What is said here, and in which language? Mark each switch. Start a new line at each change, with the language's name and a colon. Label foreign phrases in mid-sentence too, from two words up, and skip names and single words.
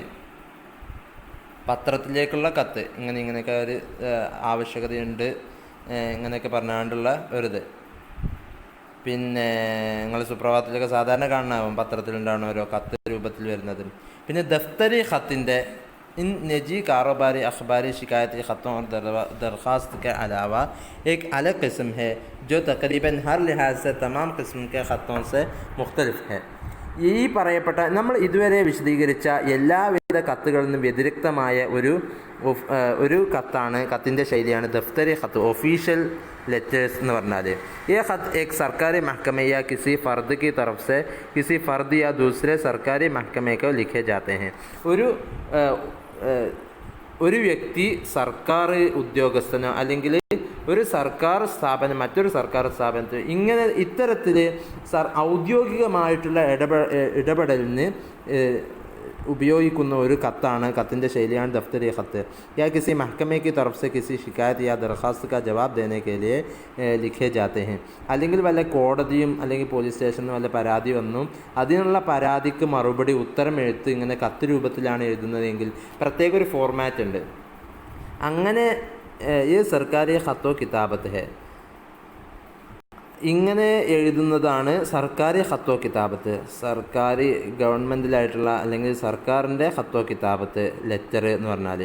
Malayalam: പത്രത്തിലേക്കുള്ള കത്ത് ഇങ്ങനെയൊക്കെ ഒരു ആവശ്യകതയുണ്ട്, ഇങ്ങനെയൊക്കെ പറഞ്ഞുകൊണ്ടുള്ള ഒരിത്. പിന്നെ നിങ്ങൾ സുപ്രഭാതത്തിലൊക്കെ സാധാരണ കാണാനാവും പത്രത്തിലുണ്ടാവുന്ന ഓരോ കത്ത് രൂപത്തിൽ വരുന്നത്. പിന്നെ ദഫ്തരി ഖത്തിൻ്റെ
Urdu: ان نجی کاروباری اخباری شکایتی خطوں اور درخواست کے علاوہ ایک الگ قسم ہے جو تقریباً ہر لحاظ سے تمام قسم کے خطوں سے مختلف ہے.
Malayalam: ഈ പറയപ്പെട്ട നമ്മൾ ഇതുവരെ വിശദീകരിച്ച എല്ലാവിധ കത്തുകളിൽ നിന്നും വ്യതിരിക്തമായ ഒരു കത്താണ്, കത്തിൻ്റെ ശൈലിയാണ്
Urdu: دفتری خط,
English: official letters
Malayalam: എന്ന് പറഞ്ഞാൽ.
Urdu: یہ خط ایک سرکاری محکمے یا کسی فرد کی طرف سے کسی فرد یا دوسرے سرکاری محکمے کو لکھے جاتے ہیں.
Malayalam: ഒരു വ്യക്തി സർക്കാർ ഉദ്യോഗസ്ഥനോ അല്ലെങ്കിൽ ഒരു സർക്കാർ സ്ഥാപനം മറ്റൊരു സർക്കാർ സ്ഥാപനത്തിൽ ഇത്തരത്തിൽ ഔദ്യോഗികമായിട്ടുള്ള ഇടപെടലിന് ഉപയോഗിക്കുന്ന ഒരു കത്താണ്, കത്തിൻ്റെ ശൈലിയാണ്
Urdu: دفتری خط. یا کسی محکمے کی طرف سے کسی شکایت یا درخواست کا جواب دینے کے لیے لکھے جاتے ہیں.
Malayalam: അല്ലെങ്കിൽ വല്ല കോടതിയും അല്ലെങ്കിൽ
English: police stationum
Malayalam: വല്ല പരാതി വന്നു അതിനുള്ള പരാതിക്ക് മറുപടി ഉത്തരം എഴുത്ത് ഇങ്ങനെ കത്ത് രൂപത്തിലാണ് എഴുതുന്നതെങ്കിൽ പ്രത്യേക ഒരു ഫോർമാറ്റ് ഉണ്ട്. അങ്ങനെ ഈ
Urdu: سرکاری خط و کتابت ہے,
Malayalam: ഇങ്ങനെ എഴുതുന്നതാണ്
Urdu: سرکاری خط و کتابت,
Malayalam: സർക്കാർ ഗവൺമെൻറ്റിലായിട്ടുള്ള അല്ലെങ്കിൽ സർക്കാരിൻ്റെ
Urdu: خط و کتابت
Malayalam: ലെറ്റർ എന്ന് പറഞ്ഞാൽ.